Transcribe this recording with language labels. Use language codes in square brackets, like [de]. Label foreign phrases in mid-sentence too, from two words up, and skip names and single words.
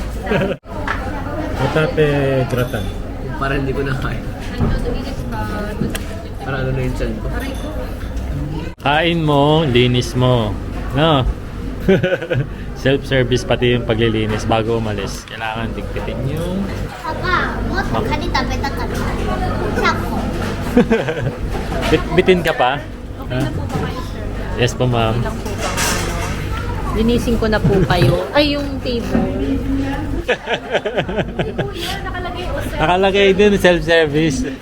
[ja] ホタテグラタン. [tl] Para hindi ko na kaya. Para ano na yung chan ko. Kain mo, linis mo. No? Self-service pati yung paglilinis bago umalis. Kailangan digpitin yung... [ja] パパもっとカニ食べたかった100 個 [tl] Bitin ka pa? Ha? Yes po, ma'am. Ilang po bang ano? Linisin ko na po kayo. Ay, yung table. Nakalagay din, self-service.